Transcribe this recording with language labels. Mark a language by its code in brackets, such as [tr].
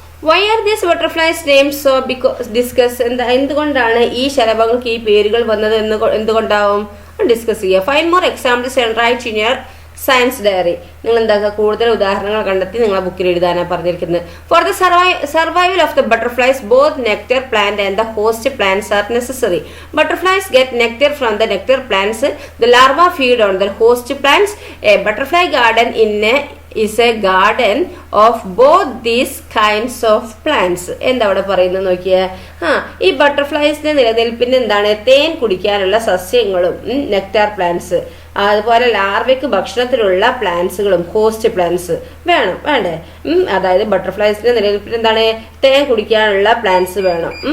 [en] why are these butterflies names so discuss [ml] എന്തുകൊണ്ടാണ് ഈ ശലഭങ്ങൾക്ക് ഈ പേരുകൾ വന്നത് എന്തുകൊണ്ടാവും ഡിസ്കസ് ചെയ്യുക. [en] Find more examples and write in your science diary. [ml] നിങ്ങൾ എന്താക്കുക, കൂടുതൽ ഉദാഹരണങ്ങൾ കണ്ടെത്തി നിങ്ങളെ ബുക്കിൽ എഴുതാനാണ് പറഞ്ഞിരിക്കുന്നത്. [en] For the survival of the butterflies both nectar plant and the host plants are necessary. Butterflies get nectar from the nectar plants. The larvae feed on the host plants. A butterfly garden is a garden of both these kinds of plants. [ml] എന്താ അവിടെ പറയുന്നത് നോക്കിയേ. ഈ ബട്ടർഫ്ലൈസിന്റെ നിലനിൽപ്പിന് എന്താണ്, തേൻ കുടിക്കാനുള്ള സസ്യങ്ങളും നെക്ടാർ പ്ലാന്റ്സ്, അതുപോലെ ലാർവയ്ക്ക് ഭക്ഷണത്തിലുള്ള പ്ലാന്റ്സുകളും ഹോസ്റ്റ് പ്ലാന്റ്സ് വേണ്ടേ. അതായത് ബട്ടർഫ്ലൈസിന്റെ നിലനിൽപ്പിന് എന്താണ്, തേൻ കുടിക്കാനുള്ള പ്ലാന്റ്സ് വേണം.